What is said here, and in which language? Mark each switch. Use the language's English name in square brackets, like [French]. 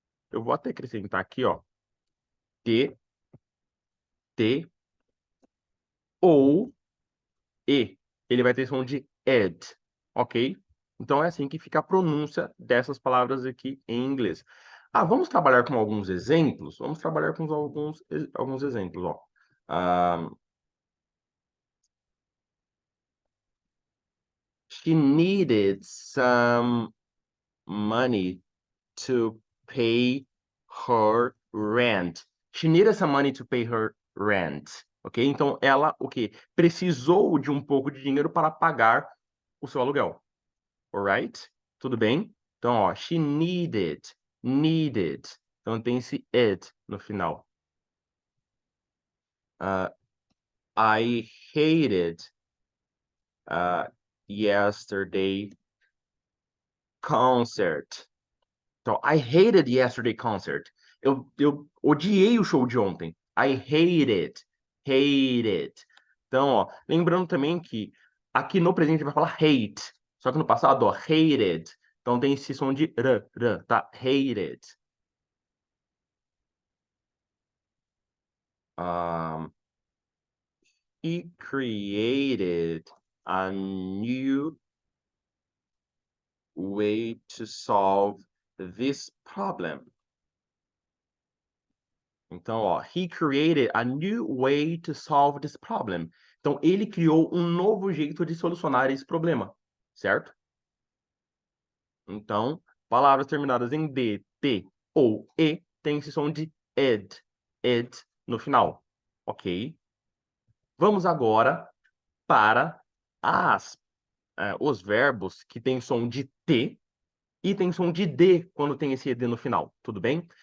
[Portuguese] Eu vou até acrescentar aqui, ó, t, t ou e. Ele vai ter som de ed, ok? Então é assim que fica a pronúncia dessas palavras aqui em inglês. Ah, vamos trabalhar com alguns exemplos? Vamos trabalhar com alguns exemplos, ó. [English] Ah, she needed some money to pay her rent. She needed some money to pay her rent. [Portuguese] Ok? Então ela, o quê? Precisou de um pouco de dinheiro para pagar o seu aluguel. [English] Alright? [Portuguese] Tudo bem? Então, ó, [English] she needed, needed. [Portuguese] Então tem esse it no final. [English] Uh, I hated yesterday concert. [Portuguese] Então, [English] I hated yesterday concert. [Portuguese] Eu odiei o show de ontem. [English] I hate it. Hate it. [Portuguese] Então, ó, lembrando também que aqui no presente vai falar hate. Só que no passado, ó, hated. Então tem esse som de r, tá? Hated. [English] Um, he created a new way to solve this problem. [Portuguese] Então, ó, [English] he created a new way to solve this problem. [Portuguese] Então, ele criou um novo jeito de solucionar esse problema, certo? Então, palavras terminadas em D, T ou E têm esse som de ed no final, ok? Vamos agora para os verbos que têm som de T e tem som de D quando tem esse ED no final, tudo bem?